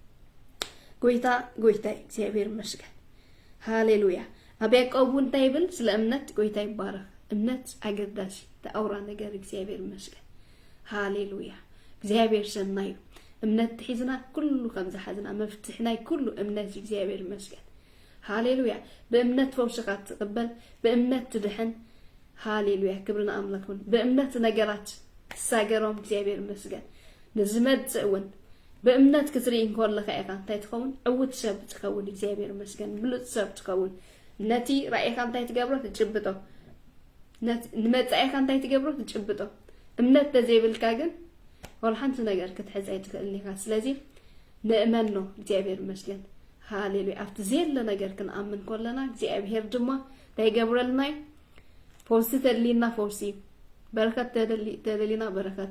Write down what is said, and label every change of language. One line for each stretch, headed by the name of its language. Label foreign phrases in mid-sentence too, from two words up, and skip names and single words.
Tigrinya: ጎይታ እግዚአብሔር መስገን ሃሌሉያ አብ ያዕቆብ እንታይ ይብል ስለ እምነት ጎይታ ይባረክ እምነት አገዳሲ ተአውራ ነገር እግዚአብሔር መስገን ሃሌሉያ እግዚአብሔር ሰናዩ እምነት ሒዝና ኩሉ ከም ዝሓዝና መፍትሕናይ ኩሉ እምነት እግዚአብሔር መስገን ሃሌሉያ በእምነት ፈውስኻ ትቅበል በእምነት ትድሕን ሃሌሉያ ክብርና አምላክ ይሁን በእምነት ነገራት ተሳገሮም እግዚአብሔር መስገን ንዝመጽእውን በእምነት ክትርኢ እንከለኻ ኢኻ እንታይ ትኸውን ዕውት ሰብ ትኸውን እግዚአብሔር መስገን ብሉጽ ሰብ ትኸውን ነቲ ራእይኻ እንታይ ትገብሮ ትጭብጦ ንመጻኢኻ እንታይ ትገብሮ ትጭብጦ እምነት ተዘይብልካ ግን ወልሓንቲ ነገር ክትሕዝ ኣይትኽእልኒ ኢኻ ስለዚህ ንእመኖ እግዚአብሔር መስገን ሃሌሉያ ኣብቲ ዘየለ ነገር ክንኣምን ከለና እግዚአብሔር ድማ እንታይ ይገብረልና ፈውሲ ተደሊና ፈውሲ በረከት ተደሊና በረከት